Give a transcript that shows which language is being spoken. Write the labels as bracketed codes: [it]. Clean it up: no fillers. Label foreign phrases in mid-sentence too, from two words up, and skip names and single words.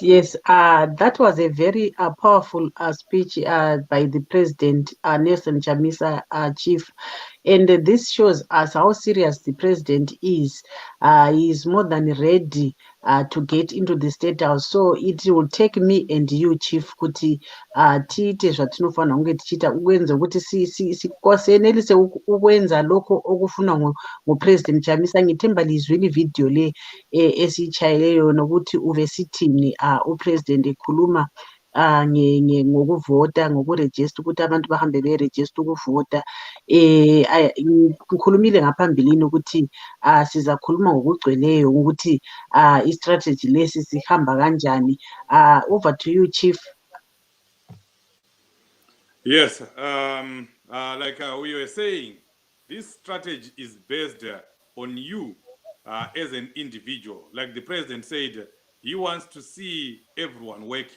[en] That was a very powerful speech by the President, Nelson Chamisa, Chief. And this shows us how serious the President is. He is more than ready to get into the State House. So it will take me and you, Chief, [sn] kuti tiite zvatinofanira kunge tichiita [nd] ukwenza ukuthi senelise ukwenza lokho okufunwa nguPresident Chamisa. Ngithemba lizwile video le esiyichayileyo nokuthi uvesithini uPresident ekhuluma ngokuvota, ngokurejista, ukuthi abantu bahambe berejista ukuvota. Ngikhulumile ngaphambilini ukuthi sizakhuluma ngokugcweleyo ukuthi i-strategy lesi sihamba kanjani. [en] Over to you, Chief. Yes, like we were saying, this strategy is based on you as an individual. Like the President said, he wants to see everyone working.